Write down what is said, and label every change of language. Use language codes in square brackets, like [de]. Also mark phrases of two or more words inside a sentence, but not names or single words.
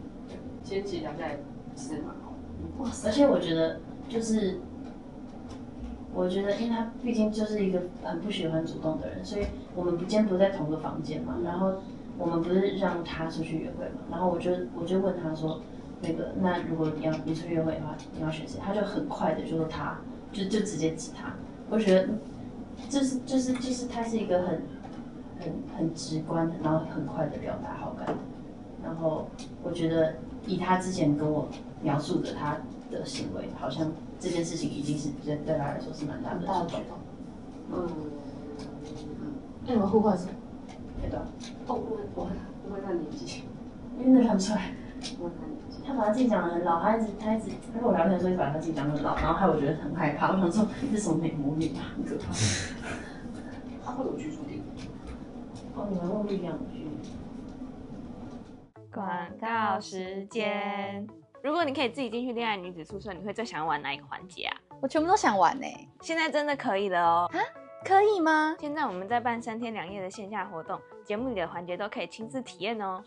[zh] 今天其實聊下來其實蠻好的。哇塞！而且我覺得就是我覺得，因為他畢竟就是一個很不喜歡主動的人，所以我們今天不在同個房間嘛，然後我們不是讓他出去約會嘛，然後我就問他說，那如果你出去約會的話，你要選誰？他就很快的就說他，就直接指他。我覺得，就是他是一個很直觀，然後很快的表達好感。然後我覺得以他之前跟我描述的他的行為，好像這件事情已經是对他來說是蠻大的触动。那你們互换什麼？对的。我问他年紀，因为那看不出来。他把他自己講得很老，他一直跟我聊天的時候一直把他自己講得很老，然後害我覺得很害怕。我想說這是什麼美魔女啊，很可怕。他會有居住地？哦，你們用力量去。廣告時間。如果你可以自己進去戀愛女子宿舍，你會最想要玩哪一個環節啊？我全部都想玩欸。現在真的可以了哦。啊？可以嗎？現在我們在辦3天2夜的線下活動，節目裡的環節都可以親自體驗哦。